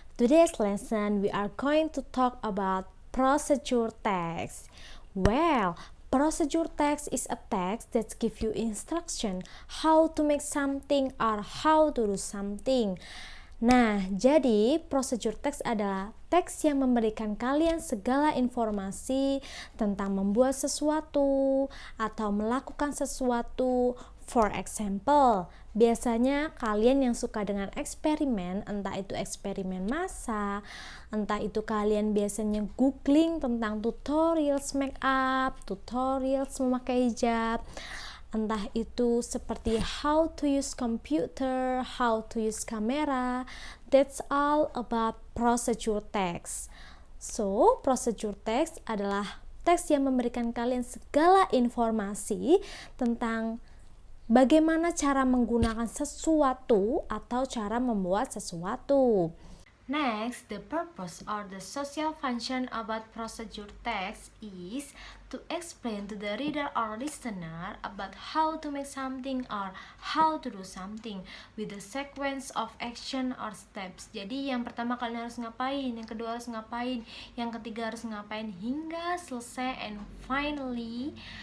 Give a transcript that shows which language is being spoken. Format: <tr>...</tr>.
<en>Today's lesson we are going to talk about procedure text. Well, procedure text is a text that gives you instruction how to make something or how to do something.</en> <id>Nah, jadi procedure text adalah teks yang memberikan kalian segala informasi tentang membuat sesuatu atau melakukan sesuatu.</id> <en>For example,</en> <id>biasanya kalian yang suka dengan eksperimen, entah itu eksperimen masak, entah itu kalian biasanya googling tentang</id> <en>tutorials make up,</en> <id>tutorials memakai hijab, entah itu seperti</id> <en>how to use computer, how to use camera. That's all about procedure text.</en> <id>So, procedure text adalah teks yang memberikan kalian segala informasi tentang bagaimana cara menggunakan sesuatu atau cara membuat sesuatu.</id> <en>Next, the purpose or the social function about procedure text is to explain to the reader or listener about how to make something or how to do something with the sequence of action or steps.</en> <id>Jadi yang pertama kalian harus ngapain, yang kedua harus ngapain, yang ketiga harus ngapain hingga selesai,</id> <en>and finally.</en>